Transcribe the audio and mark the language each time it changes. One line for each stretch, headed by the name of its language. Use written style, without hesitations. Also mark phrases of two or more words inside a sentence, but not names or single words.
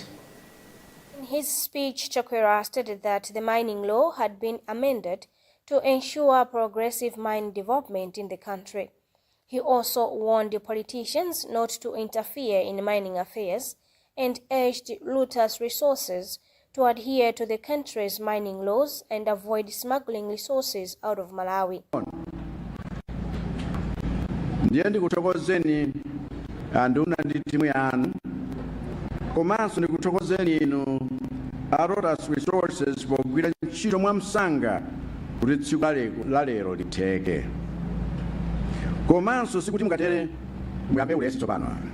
English: In his speech, Chakwera stated that the mining law had been amended to ensure progressive mine development in the country. He also warned the politicians not to interfere in mining affairs and urged Luntha's resources to adhere to the country's mining laws and avoid smuggling resources out of Malawi.
Nyanja: Ndiye kutokozeni anduna ndi timu yanu komanso ndikutokozeni inu Luntha's resources pogwira ntchito mwamsanga kuti tsiku la lero litheke komanso sikuti mungatere muyambe ulesi tsopano